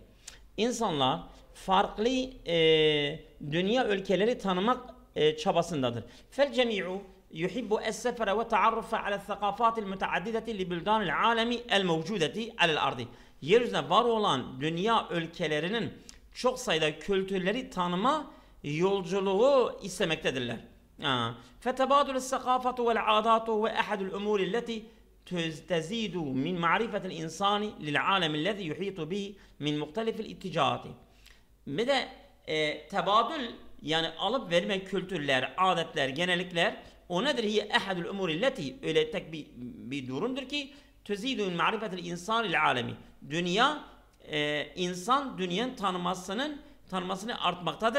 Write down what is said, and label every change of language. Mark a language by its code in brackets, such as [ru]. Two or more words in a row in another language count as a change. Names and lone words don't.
[tr] İnsanlar farklı dünya ülkeleri tanımak çabasındadır. [ar] فالجميع يحب السفر والتعرف على الثقافات المتعددة لبلدان العالم الموجودة على الأرض. [tr] Yeryüzünde var olan dünya ülkelerinin çok sayıda kültürleri tanıma yolculuğu istemektedirler. [ar] فَتَبَادُلُ الثَّقَافَةُ وَالْعَادَاتُ وَاَحَدُ الْاُمُورِ الَّتِي تَزِيدُ مِنْ مَعْرِفَةِ الْاِنْسَانِ لِلْعَالَمِ الَّذِي يُحِيطُ بِهِ مِنْ مُخْتَلِفِ الْاِتِّجَاهَاتِ. [tr] Bir de tebadül, yani alıp verme kültürler, adetler, genellikler, o nedir? [ar] هي أحد الأمور التي, [tr] öyle tek bir durumdur ki [ar] تزيد من معرفة الإنسان للعالم. [tr] Dünya, insan dünyanın tanımasını artmaktadır.